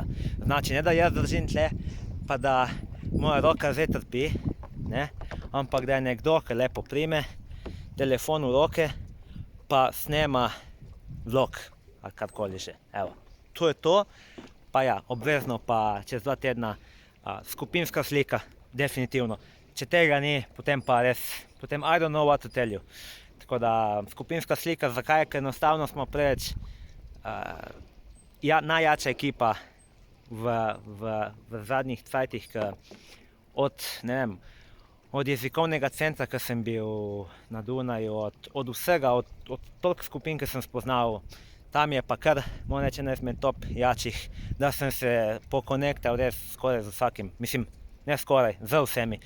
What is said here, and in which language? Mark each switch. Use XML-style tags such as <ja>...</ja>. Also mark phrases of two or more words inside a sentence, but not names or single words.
<sl>Znači, ne da jaz držim tle, pa da moja roka zdaj trpi, ne, ampak da je nekdo, ki lepo prime telefon v roke, pa snema vlog, ali karkoli že, evo. To je to, pa ja, obvezno pa čez 2 tedna skupinska slika, definitivno. Če tega ni, potem pa res, potem</sl> <en>I don't know what to tell you.</en> <sl>Tako da, skupinska slika, zakaj? Ker enostavno smo preveč najjača ekipa v zadnjih cajtih, od jezikovnega centra, ki sem bil na Dunaju, od vsega, od toliko skupin, ki sem spoznal, tam je pa kar, moram reči, ena izmed top jačih, da sem se pokonektal res skoraj z vsakim, mislim, ne skoraj, z vsemi.</sl>